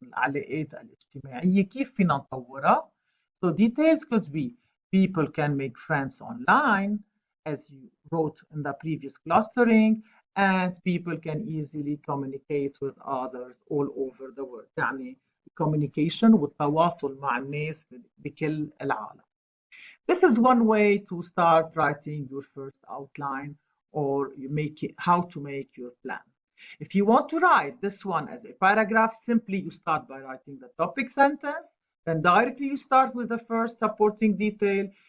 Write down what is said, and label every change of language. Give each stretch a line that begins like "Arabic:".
Arabic: العلاقات الاجتماعية كيف فينا نطورها.
English: So details could be people can make friends online as you wrote in the previous clustering and people can easily communicate with others all over the world.
Arabic: يعني communication والتواصل مع الناس بكل العالم.
English: This is one way to start writing your first outline or you make it, how to make your plan. If you want to write this one as a paragraph, simply you start by writing the topic sentence, then directly you start with the first supporting detail.